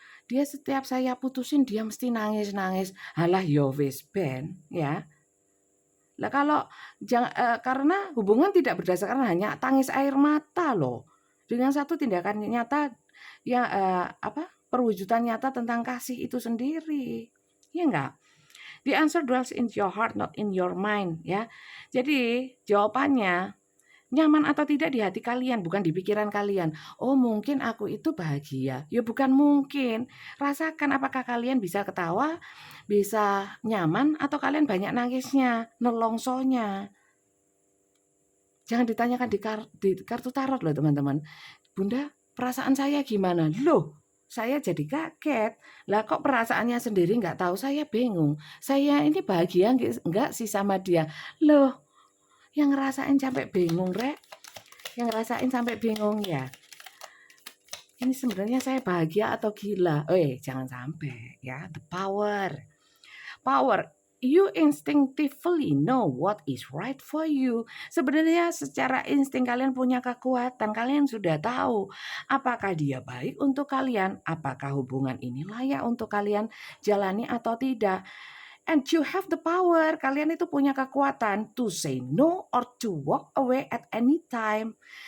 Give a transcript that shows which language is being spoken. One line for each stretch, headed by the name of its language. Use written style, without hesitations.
Indonesian: Dia setiap saya putusin dia mesti nangis-nangis.
Javanese: Halah ya wis ben ya.
Indonesian: Lah kalau karena hubungan tidak berdasarkan hanya tangis air mata loh. Dengan satu tindakan nyata yang perwujudan nyata tentang kasih itu sendiri. Ya enggak?
English: The answer dwells in your heart, not in your mind ya.
Indonesian: Jadi jawabannya nyaman atau tidak di hati kalian, bukan di pikiran kalian. Oh mungkin aku itu bahagia. Ya bukan mungkin. Rasakan apakah kalian bisa ketawa, bisa nyaman, atau kalian banyak nangisnya, nelongsonya. Jangan ditanyakan di kartu tarot loh teman-teman. Bunda, perasaan saya gimana? Loh, saya jadi kaget. Lah kok perasaannya sendiri nggak tahu, saya bingung. Saya ini bahagia nggak sih sama dia? Loh, yang ngerasain sampai bingung, Rek. Yang ngerasain sampai bingung ya. Ini sebenarnya saya bahagia atau gila? Jangan sampai ya.
English: The power. You instinctively know what is right for you.
Indonesian: Sebenarnya secara insting kalian punya kekuatan. Kalian sudah tahu apakah dia baik untuk kalian, apakah hubungan ini layak untuk kalian jalani atau tidak.
English: And you have the power.
Indonesian: Kalian itu punya kekuatan
English: to say no or to walk away at any time.